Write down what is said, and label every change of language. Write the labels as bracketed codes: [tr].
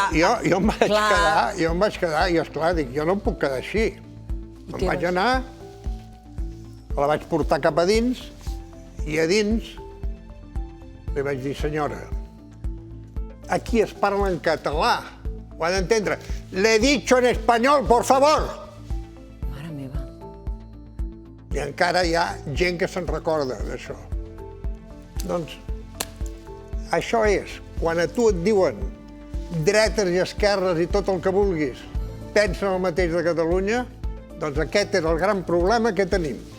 [ca] Jo em vaig quedar, i esclar, dic, jo no em puc quedar així. Em vaig anar, la vaig portar cap a dins, i a dins li vaig dir, senyora, aquí es parla en català, ho ha d'entendre. [es] Le he dicho en español, por favor! [ca] Mare meva. I encara hi ha gent que se'n recorda d'això. Doncs, això és, quan a tu et diuen dretes i esquerres i tot el que vulguis pensen el mateix de Catalunya, doncs aquest és el gran problema que tenim.